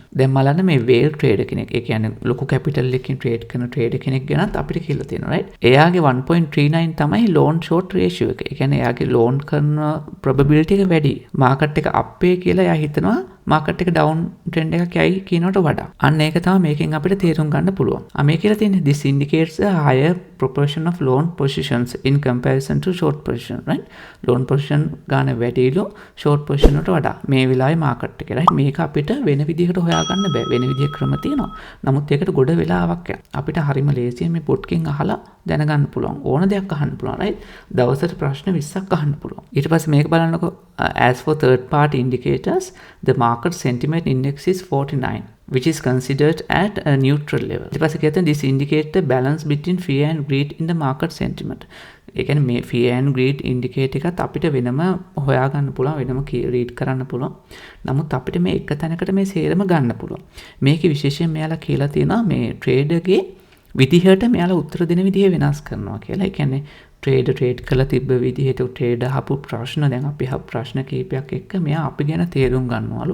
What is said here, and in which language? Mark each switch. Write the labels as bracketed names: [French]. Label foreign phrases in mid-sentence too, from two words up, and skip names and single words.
[Sinhala] දැන් බලන්න මේ [English] whale trader [Sinhala] කෙනෙක්. ඒ කියන්නේ ලොකු capital එකකින් trade කරන trader කෙනෙක් ගැනත් අපිට කියලා තියෙනවා. right? එයාගේ 1.39 තමයි [English] loan short ratio [Sinhala] එක. ඒ කියන්නේ එයාගේ loan කරන probability එක වැඩි. market එක up වේ කියලා එයා හිතනවා මාකට් එක [English] down trend [Sinhala] එකක් යයි කියනකට වඩා. අන්න ඒක තමයි මේකෙන් අපිට තේරුම් ගන්න පුළුවන්. මේ කියලා තියෙන්නේ [English] this indicates a higher proportion of long positions in comparison to short position, right? long position [Sinhala] ගන්න වැඩිලු [English] short position [Sinhala] වලට වඩා මේ වෙලාවේ මාකට් එකේ, right? මේක අපිට වෙන විදිහකට හොයාගන්න බෑ. වෙන විදිහේ ක්‍රම තියෙනවා. නමුත් ඒකට ගොඩ වෙලාවක් යනවා. අපිට හරිම ලේසියෙන් මේ පොඩ්කින් අහලා දැනගන්න පුළුවන්. ඕන දෙයක් අහන්න පුළුවන්, right? දවසට ප්‍රශ්න 20ක් අහන්න පුළුවන්. ඊට පස්සේ මේක බලන්නකො [English] as for third party indicators the market sentiment index is 49 which is considered at a neutral level. [Sinhala] ඊට පස්සේ කියතන [English] this indicate the balance between fear and greed in the market sentiment. [Sinhala] ඒ කියන්නේ මේ [English] fear and greed indicate [Sinhala] එකත් අපිට වෙනම හොයාගන්න පුළුවන්, වෙනම read කරන්න පුළුවන්. නමුත් අපිට මේ එක තැනකට මේ සේරම ගන්න පුළුවන්. මේකේ විශේෂයෙන් මෙයාලා කියලා තියෙනවා මේ traderගේ විදිහට මෙයාලා උත්තර දෙන විදිහ වෙනස් කරනවා කියලා. ඒ කියන්නේ ට්‍රේඩ් කළ තිබ්බ විදිහට ට්‍රේඩ් අහපු ප්‍රශ්න දැන් අපි අහපු ප්‍රශ්න කීපයක් එක්ක මෙයා අපි ගැන තේරුම් ගන්නවලු.